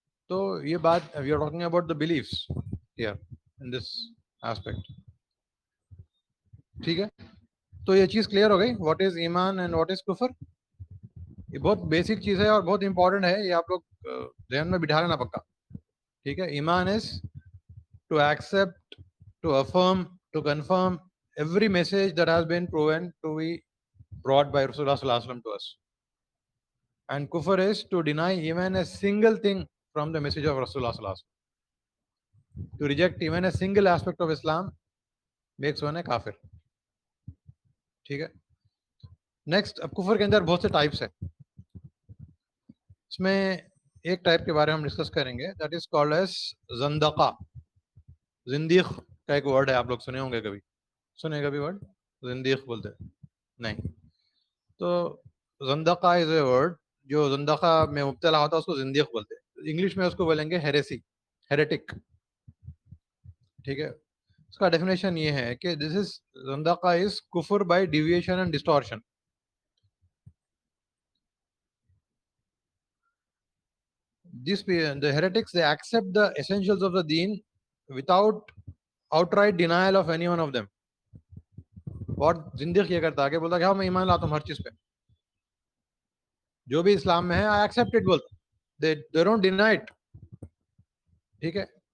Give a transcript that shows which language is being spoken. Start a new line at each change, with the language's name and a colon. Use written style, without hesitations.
Urdu: تو یہ بات
English: we are talking about the beliefs here in this aspect,
Urdu: ٹھیک ہے. تو یہ چیز کلیئر ہو گئی,
English: What is iman and what is kufr.
Urdu: یہ بہت بیسک چیز ہے اور بہت امپورٹنٹ ہے, یہ آپ لوگ ذہن میں بٹھا لینا پکا, ٹھیک ہے.
English: Iman is to accept, to affirm, to confirm every message that has been proven to be brought by Rasulullah sallallahu alaihi wasallam to us. And kufr is to deny even a single thing from the message of Rasulullah sallallahu alaihi wasallam. To reject even a single aspect of Islam makes one a kafir.
Urdu: ٹھیک ہے. Next, اب کفر کے اندر بہت سے types ہیں. اس میں ایک ٹائپ کے بارے میں ہم ڈسکس کریں گے,
English: That is called as zandaqa.
Urdu: زندیق کا ایک ورڈ ہے, آپ لوگ سنے ہوں گے, کبھی سنے کبھی ورڈ زندیق بولتے نہیں. تو
English: zandaqa is a word,
Urdu: جو زندقہ میں مبتلا ہوتا ہے اس کو زندیق بولتے ہیں. انگلش میں اس کو بولیں گے ہیریسی, ہیریٹک, ٹھیک ہے. اس کا ڈیفینیشن یہ ہے کہ
English: This is zandaqa is kufr by deviation and distortion. The heretics, they accept the essentials of the deen without outright denial of any one of them.
Urdu: اور زندیق یہ کرتا ہے کہ بولتا کہ ہاں میں ایمان لاتا ہوں ہر چیز پہ, جو بھی اسلام میں ہے
English: I accept it
Urdu: بولتا,
English: they don't deny it,
Urdu: ٹھیک ہے.